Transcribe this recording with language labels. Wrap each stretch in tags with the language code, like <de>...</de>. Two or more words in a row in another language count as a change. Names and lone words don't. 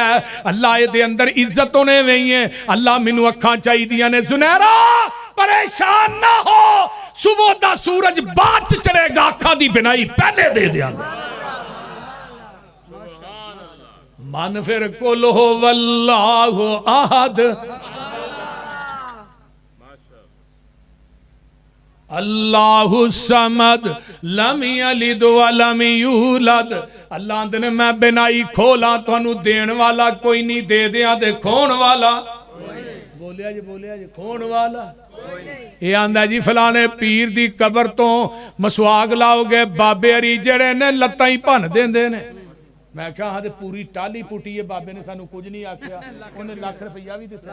<pa>اللہ دے اندر عزت ہونے وہی ہے۔ اللہ مینوں اکھاں چاہیدیاں نے. سنہرا پریشان نہ ہو صبح دا سورج بعد چ چڑھے گا اکھاں دی بینائی پہلے دے دتا. من فیر</pa> <ar>قل هو الله أحد الله الصمد لم يلد ولم يولد.</ar> <pa>اللہ آندے نے میں بینائی کھولاں تہانوں دین والا کوئی نہیں، دے دتا تے کھون والا بولیا جی کھون والا. اے آندا جی فلانے پیر دی قبر توں مسواک لاؤگے بابے ہری جیہڑے نے لتاں ہی بھن دیندے نے. میں کہیا ہاں پوری ٹالی پٹی ہے، بابے نے سانوں کجھ نہیں آکھیا، انہیں لکھ روپیہ بھی دتا.</pa>